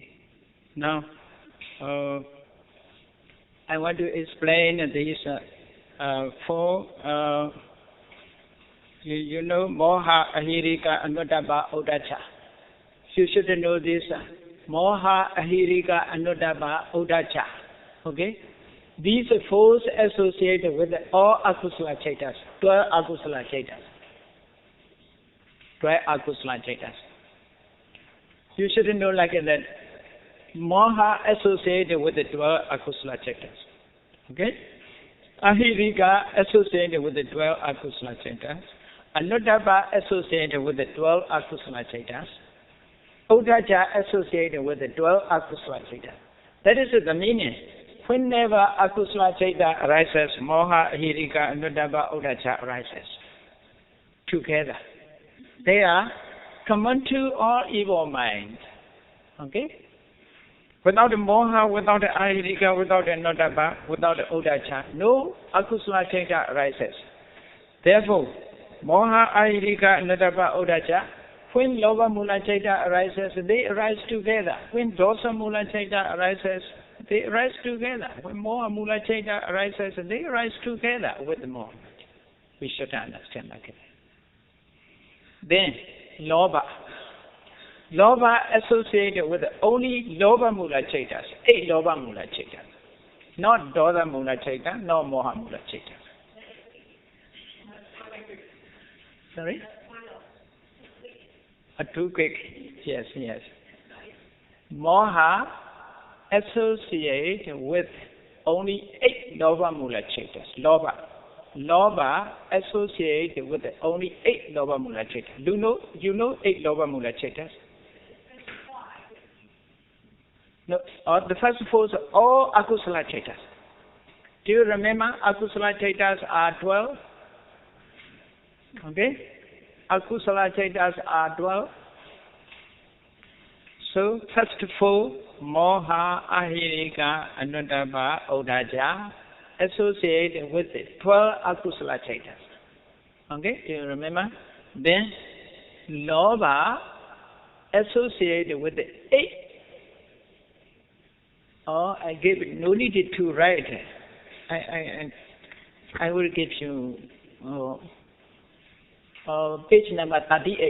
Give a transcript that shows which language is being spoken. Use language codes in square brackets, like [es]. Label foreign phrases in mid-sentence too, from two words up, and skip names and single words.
[en] Now, I want to explain these 4. You know, [pi] Moha, Ahirika, Anuttapa, Uddhacca. [en] You should know this. [pi] Moha, Ahirika, Anuttapa, Uddhacca. [en] Okay? These 4 associated with all [pi] akusala chaitas, [en] 12 [pi] akusala chaitas. 12 akusala chaitas. [en] You should know like that. Moha associated with the 12 [pi] akusala chaitas. [en] Okay? Ahirika associated with the 12 [pi] akusala chaitas. [en] Anuttapa associated with the 12 [pi] akusala chaitas. [en] Uddhacca associated with the 12 [pi] akusala chaitas. [en] That is the meaning. Whenever [pi] akusala chaita [en] arises, [pi] moha, ahirika, anuttapa, uddhacca [en] arises together. They are common to all evil minds. Okay? Without the moha, without the ahirika, without the anuttapa, without the uddhacca, no [pi] akusala chaita [en] arises. Therefore, [pi] moha, ahirika, anuttapa, uddhacca, [en] when [pi] lobha mula chaita [en] arises, they arise together. When [pi] dosa mula chaita [en] arises, they arise together. When [pi] moha mula chaita [en] arises, they arise together with the moha. We should understand like that. Then, lobha. Lobha associated with only [pi] lobha mula chaitas, [en] 8 [pi] lobha mula chaitas. Not dosa mula chaita, nor moha mula chaita. [en] Sorry? Too quick. Yes. Moha associated with only 8 [pi] lobha mula chaitas. [en] Lobha associated with only 8 [pi] lobha mula chaitas. [en] You know 8 [pi] lobha mula chaitas? [en] No, or the first four are all [pi] akusala chaitas. [en] Do you remember [pi] akusala chaitas [en] are 12? Okay? [pi] Akusala chaitas [en] are 12. So, first four, [pi] moha, ahirika, anuttapa, udaja, [en] associated with the 12 [pi] akusala chaitas. [en] Okay? Do you remember? Then, lobha, associated with the 8. Oh, I gave it, no need to write. I will give you page number 38.